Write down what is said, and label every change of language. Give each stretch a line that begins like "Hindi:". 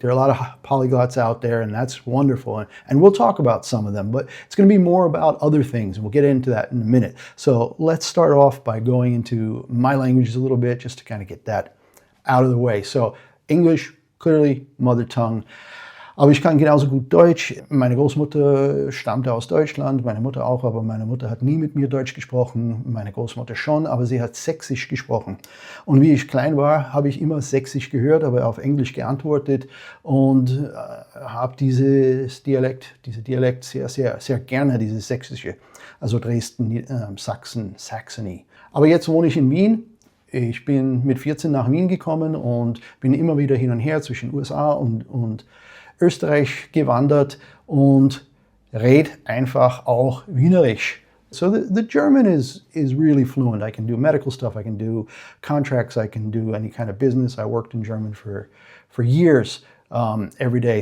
English: There are a lot of polyglots out there, and that's wonderful. And we'll talk about some of them, but it's going to be more about other things, and we'll get into that in a minute. So let's start off by going into my languages a little bit, just to kind of get that out of the way. So English, clearly mother tongue.
German: Aber ich kann genauso gut Deutsch. Meine Großmutter stammte aus Deutschland, meine Mutter auch, aber meine Mutter hat nie mit mir Deutsch gesprochen. Meine Großmutter schon, aber sie hat Sächsisch gesprochen. Und wie ich klein war, habe ich immer Sächsisch gehört, aber auf Englisch geantwortet und habe dieses Dialekt sehr gerne, dieses Sächsische. Also Dresden, Sachsen, Saxony. Aber jetzt wohne ich in Wien. Ich bin mit 14 nach Wien gekommen und bin immer wieder hin und her zwischen USA und Österreich gewandert und red einfach auch Wienerisch.
English: So the German is really fluent. I can do medical stuff, I can do contracts, I can do any kind of business. I worked in German for years, every day.